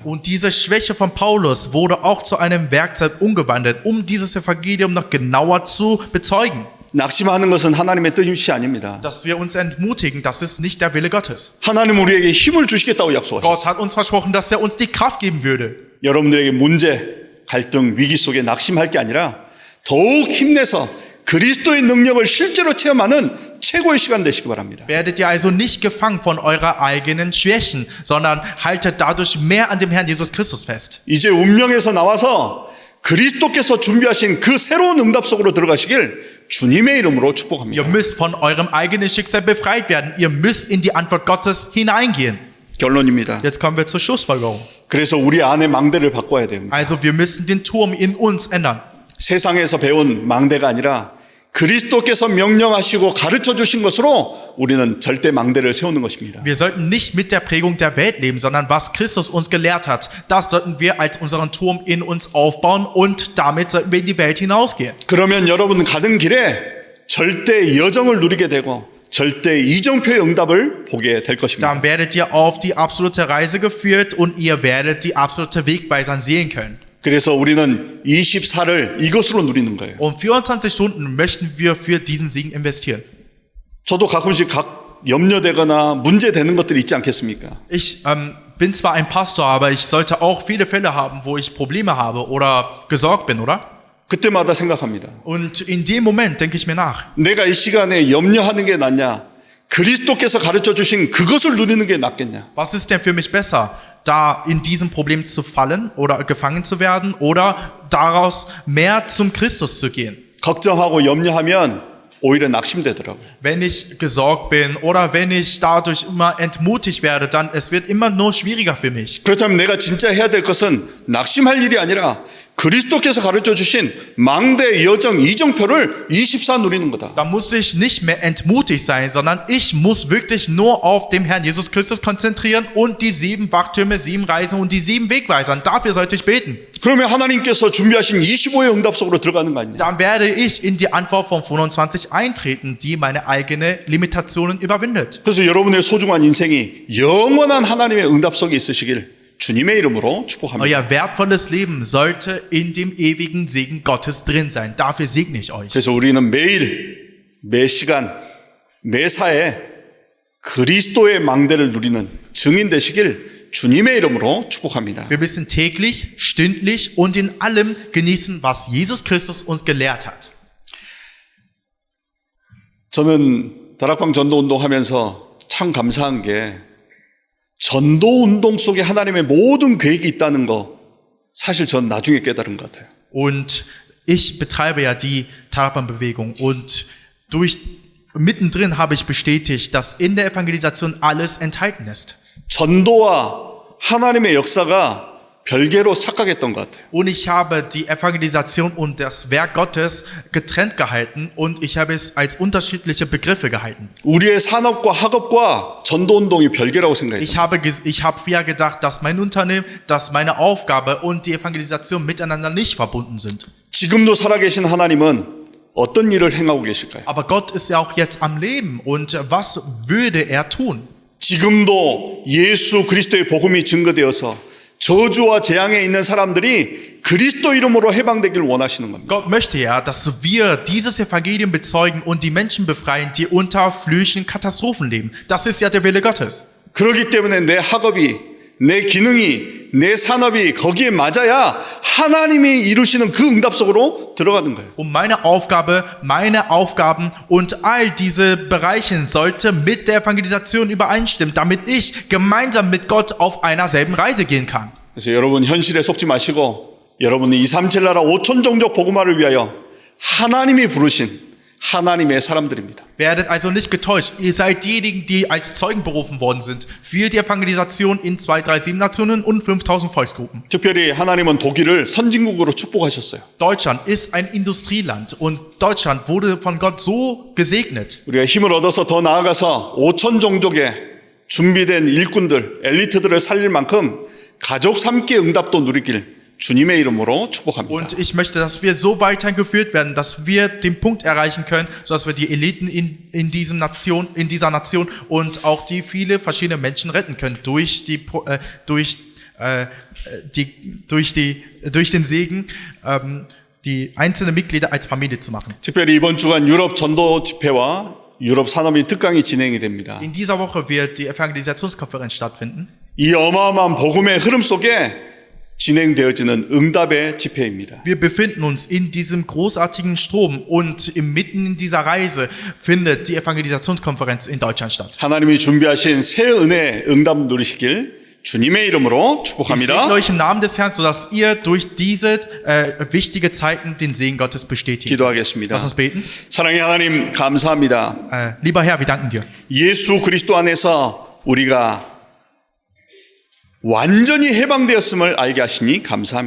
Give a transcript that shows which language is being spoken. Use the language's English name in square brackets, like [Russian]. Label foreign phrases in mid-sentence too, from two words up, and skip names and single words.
[German] Und diese Schwäche von Paulus wurde auch zu einem Werkzeug umgewandelt, um dieses Evangelium noch genauer zu bezeugen. [Korean] 낙심하는 것은 하나님의 뜻이 아닙니다. [German] Dass wir uns entmutigen, das ist nicht der Wille Gottes. [Korean] 하나님 우리에게 힘을 주시겠다고 약속하셨어요. [German] Gott hat uns versprochen, dass er uns die Kraft geben würde. [Korean] 여러분들에게 문제, 갈등, 위기 속에 낙심할 게 아니라 더욱 힘내서 그리스도의 능력을 실제로 체험하는 최고의 시간 되시기 바랍니다. [German] Werdet ihr also nicht gefangen von eurer eigenen Schwächen, sondern haltet dadurch mehr an dem Herrn Jesus Christus fest. [Korean] 이제 운명에서 나와서 그리스도께서 준비하신 그 새로운 응답 속으로 들어가시길 주님의 이름으로 축복합니다. [German] Ihr müsst von eurem eigenen Schicksal befreit werden. Ihr müsst in die Antwort Gottes hineingehen. [Korean] 결론입니다. [German] Jetzt kommen wir zur Schlussfolgerung. [Korean] 그래서 우리 안의 망대를 바꿔야 됩니다. [German] Also wir müssen den Turm in uns ändern. [Korean] 세상에서 배운 망대가 아니라 그리스도께서 명령하시고 가르쳐 주신 것으로 우리는 절대 망대를 세우는 것입니다. [German] Wir sollten nicht mit der Prägung der Welt leben, sondern was Christus uns gelehrt hat, das sollten wir als unseren Turm in uns aufbauen und damit sollten wir in die Welt hinausgehen. [Korean] 그러면 여러분 가는 길에 절대 여정을 누리게 되고 절대 이정표의 응답을 보게 될 것입니다. [German] Dann werdet ihr auf die absolute Reise geführt und ihr werdet die absolute Wegweisern sehen können. [Korean] 그래서 우리는 24를 이것으로 누리는 거예요. [German] Und 24 Stunden möchten wir für diesen Segen investieren. [Korean] 저도 가끔씩 염려되거나 문제되는 것들이 있지 않겠습니까? [German] Ich bin zwar ein Pastor, aber ich sollte auch viele Fälle haben, wo ich Probleme habe oder gesorgt bin, oder? [Korean] 그때마다 생각합니다. [German] Und in dem Moment denke ich mir nach. [Korean] 내가 이 시간에 염려하는 게 낫냐? 그리스도께서 가르쳐 주신 그것을 누리는 게 낫겠냐? [German] Was ist denn für mich besser? Da in diesem Problem zu fallen oder gefangen zu werden oder daraus mehr zum Christus zu gehen? [Korean] 걱정하고 염려하면 오히려 낙심되더라고요. [German] Wenn ich gesorgt bin oder wenn ich dadurch immer entmutigt werde, dann es wird immer nur schwieriger für mich. [Korean] 그렇다면 내가 진짜 해야 될 것은 낙심할 일이 아니라 그리스도께서 가르쳐 주신 망대 여정 이정표를 24 누리는 거다. [German] Da muss ich nicht mehr entmutigt sein, sondern ich muss wirklich nur auf dem Herrn Jesus Christus konzentrieren und die 7 Wachtürme, 7 Reisen und die 7 Wegweisern. Dafür sollte ich beten. [Korean] 그러면 하나님께서 준비하신 25의 응답 속으로 들어가는 거 아니냐? [German] Dann werde ich in die Antwort von 25 eintreten, die meine eigenen Limitationen überwindet. [Korean] 그래서 여러분의 소중한 인생이 영원한 하나님의 응답 속에 있으시길 주님의 이름으로 축복합니다. [German] Euer wertvolles Leben sollte in dem ewigen Segen Gottes drin sein. Dafür segne ich euch. [Korean] 그래서 우리는 매일, 매 시간, 매사에 그리스도의 망대를 누리는 증인 되시길 주님의 이름으로 축복합니다. [German] Wir müssen täglich, stündlich und in allem genießen, was Jesus Christus uns gelehrt hat. [Korean] 저는 다락방 전도운동 하면서 참 감사한 게 전도운동 속에 하나님의 모든 계획이 있다는 거 사실 전 나중에 깨달은 것 같아요. [German] Und ich betreibe ja die Tarapan-Bewegung und mittendrin habe ich bestätigt, dass in der Evangelisation alles enthalten ist. [Korean] 전도와 하나님의 역사가 별개로 착각했던 것 같아요. [German] Und ich habe die Evangelisation und das Werk Gottes getrennt gehalten und ich habe es als unterschiedliche Begriffe gehalten. [Korean] 우리의 산업과 학업과 전도운동이 별개라고 생각했어요. [German] Ich habe ja gedacht, dass mein Unternehmen, dass meine Aufgabe und die Evangelisation miteinander nicht verbunden sind. [Korean] 지금도 살아계신 하나님은 어떤 일을 행하고 계실까요? [German] Aber Gott ist ja auch jetzt am Leben und was würde er tun? [Korean] 지금도 예수 그리스도의 복음이 증거되어서 저주와 재앙에 있는 사람들이 그리스도 이름으로 해방되기를 원하시는 겁니다. [German] Gott möchte ja, dass wir dieses Evangelium bezeugen und die Menschen befreien, die unter Flüchen, Katastrophen leben. Das ist ja der Wille Gottes. [Korean] 그렇기 때문에 내 학업이, 내 기능이, 내 산업이 거기에 맞아야 하나님이 이루시는 그 응답 속으로 들어가는 거예요. [German] Und meine Aufgabe, meine Aufgaben und all diese Bereiche sollte mit der Evangelisation übereinstimmen, damit ich gemeinsam mit Gott auf einer selben Reise gehen kann. [Korean] 그래서 여러분 현실에 속지 마시고 여러분은 237 나라 5천 종족 복음화를 위하여 하나님이 부르신 하나님의 사람들입니다. [German] Werdet also nicht getäuscht. Ihr seid diejenigen, die als Zeugen berufen worden sind für die Evangelisation in 237 Nationen und 5000 Volksgruppen. [Korean] 특별히 하나님은 독일을 선진국으로 축복하셨어요. [German] Deutschland ist ein Industrieland und Deutschland wurde von Gott so gesegnet. [Korean] 우리가 힘을 얻어서 더 나아가서 5천 종족의 준비된 일꾼들, 엘리트들을 살릴 만큼 가족 삼기 응답도 누리길 주님의 이름으로 축복합니다. [German] Und ich möchte, dass wir so weitergeführt werden, dass wir den Punkt erreichen können, sodass wir die Eliten in dieser Nation und auch die viele verschiedene Menschen retten können durch den Segen, die einzelnen Mitglieder als Familie zu machen. [Korean] 특별히 이번 주간 유럽 전도 집회와 유럽 산업인 특강이 진행이 됩니다. [German] In dieser Woche wird die Evangelisationskonferenz stattfinden. [Korean] 이 어마어마한 복음의 흐름 속에 진행되어지는 응답의 집회입니다. [German] Wir befinden uns in diesem großartigen Strom und mitten in dieser Reise findet die Evangelisationskonferenz in Deutschland statt. [Korean] 하나님이 준비하신 새 은혜 응답 누리시길 주님의 이름으로 [German] Ich [Korean] 축복합니다. [German] segne euch im Namen des Herrn, sodass ihr durch diese wichtige Zeiten den Segen Gottes bestätigt. [Korean] 기도하겠습니다. [German] Lass uns beten. [Korean] 사랑의 하나님 감사합니다. [German] Lieber Herr, wir danken dir. [Korean] 예수 그리스도 안에서 우리가 완전히 해방되었음을 알게 하시니 감사합니다.